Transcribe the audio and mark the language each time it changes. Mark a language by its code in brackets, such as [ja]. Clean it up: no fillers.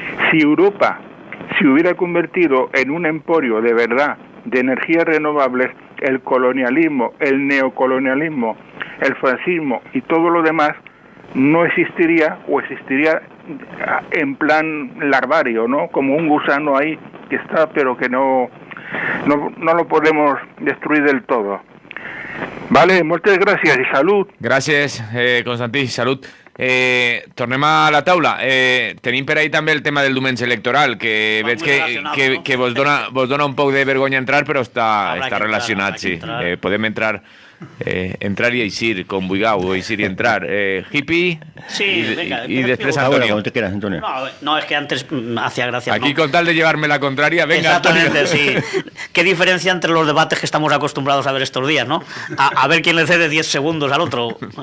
[es] Si Europa se hubiera convertido en un emporio de verdad de energías renovables, el colonialismo, el neocolonialismo, el fascismo y todo lo demás no existiría, o existiría en plan larvario, ¿no? Como un gusano ahí que está, pero que no lo podemos destruir del todo. Vale, muchas gracias y salud. [ca] Gràcies, Constantí, salut. Tornem a la taula. Tenim per ahí també el tema del diumenge electoral, que veig que vos dona un poc de vergonya entrar, però està relacionat, sí. Podem entrar y eixir, com vulgueu, o eixir y entrar. [es] Hippie y después Antonio. Como te quieras, Antonio. No, es que antes hacía gracia. Aquí con tal de llevarme la contraria, venga, exactamente, Antonio. Sí. Qué diferencia entre los debates que estamos acostumbrados a ver estos días, ¿no? A ver quién le cede 10 segundos al otro.